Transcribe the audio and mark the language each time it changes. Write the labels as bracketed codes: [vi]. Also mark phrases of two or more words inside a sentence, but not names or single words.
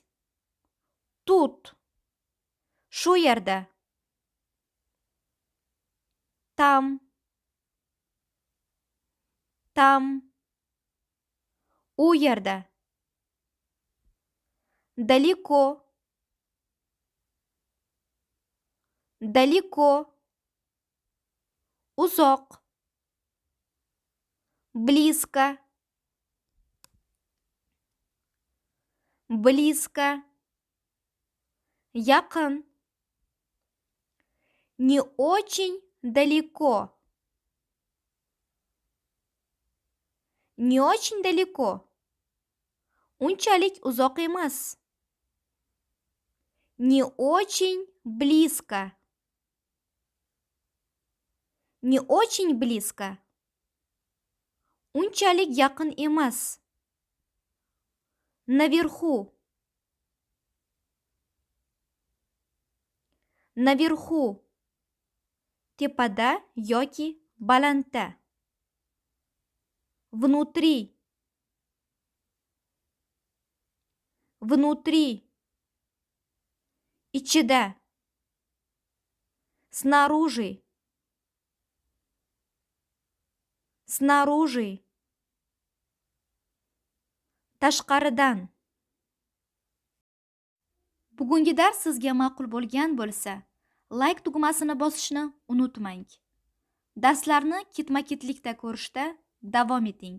[ru] Тут. [uz] Shu yerda. [ru] Там. Там. [uz] U yerda. [ru] Далеко. Далеко. [uz] Uzoq. Близко. [ru] Близко. Yaqin. Не очень далеко. Не очень далеко. [uz] Unchalik uzoq emas. [ru] Не очень близко. Не очень близко. [uz] Unchalik yaqin emas. [ru] Наверху. Наверху. [uz] Tepada yoki balandda. [ru] Внутри. Внутри. [uz] Ichida. Снаружи. [ru] Снаружи. [uz] Tashqaridan. Bugungi dars sizga ma'qul bo'lgan bo'lsa, like tugmasini bosishni unutmang. Darslarni ketma-ketlikda ko'rishda davom eting.